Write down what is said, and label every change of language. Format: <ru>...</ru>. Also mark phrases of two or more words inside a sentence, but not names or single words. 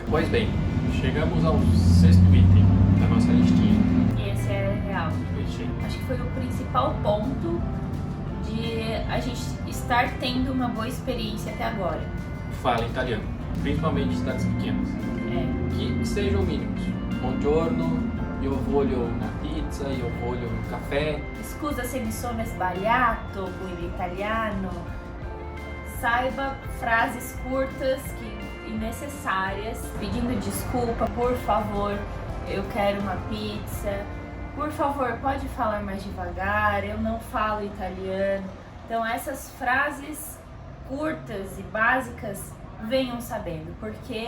<pt>Pois bem, chegamos ao sexto item da nossa listinha. E esse é real. Acho que foi o principal ponto de a gente estar tendo uma boa experiência até agora. Fala italiano, principalmente em cidades pequenas. Que sejam mínimos.</pt> <it>Buongiorno, io voglio una pizza, io voglio un caffè. Scusa se mi sono sbagliato com il italiano.</it> <pt>Saiba frases curtas e necessárias, pedindo desculpa, por favor, eu quero uma pizza. Por favor, pode falar mais devagar, eu não falo italiano. Então essas frases curtas e básicas, venham sabendo, porque</pt>